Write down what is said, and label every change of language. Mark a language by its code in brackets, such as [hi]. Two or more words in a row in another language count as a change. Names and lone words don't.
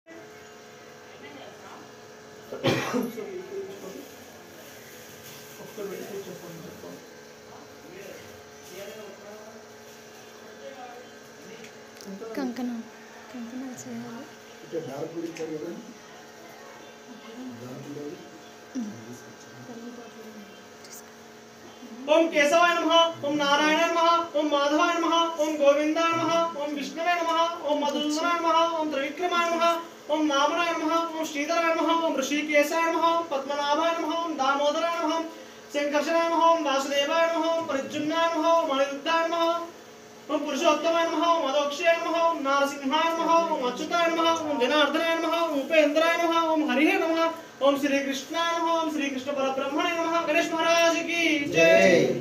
[te] కంకణం కంకణాలు చేయాలి. డార్క్ ఇచ్చారు కదా డార్క్ లేదు. [sa] ओम केशवाय नमः ओम नारायणाय नमः ओम माधवाय नमः ओम गोविंदाय नमः ओम विष्णुवे नमः ओम मधुसूदनाय नमः ओम त्रिविक्रमाय नमः ओम नामनाय नमः ओम श्रीधराय नमः ओम ऋषिकेशाय नमः ओम पद्मनाभाय नमः ओम दामोदराय नमः ओम संकर्षणाय नमः ओम वासुदेवाय नमः ओम परिज्जुम्नाय नमः ओम अनिरुद्धाय नमः ओम पुरुषोत्तमाय नमः ओम अदोक्षाय नमः ओम नारसिंहाय नमः ओम अच्युताय नमः ओम जनार्दनाय नमः ओम उपेन्द्राय नमः ओम हरिहे नमः ओम श्री कृष्णाय नमः ओम श्री कृष्ण परब्रह्मणे नमः [hi] गणेश महाराज की जय